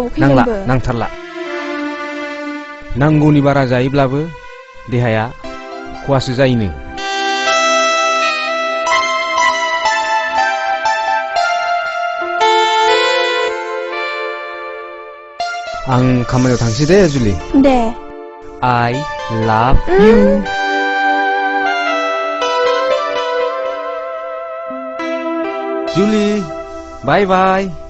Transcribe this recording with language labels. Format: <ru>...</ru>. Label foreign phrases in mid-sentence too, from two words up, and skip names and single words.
<brx>नांला नांथारला नांगौनि बारा जायोब्लाबो देहाया खहासो जायोनो आं खामानियाव थांसै दे जुलि दे</brx> <en>I love you जुलि bye bye</en>